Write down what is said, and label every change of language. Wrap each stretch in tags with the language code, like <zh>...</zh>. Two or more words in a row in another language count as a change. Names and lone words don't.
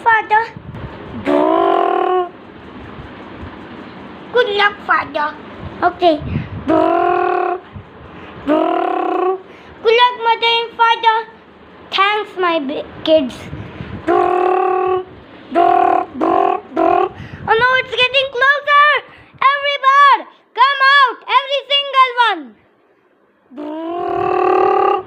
<en>father. Brrr. Good luck, father. Okay. Brrr. Brrr. Good luck, mother and father. Thanks, my kids. Brrr. Brrr. Brrr. Brrr. Oh no, it's getting closer. Every bird, come out. Every single one. Brrr.</en>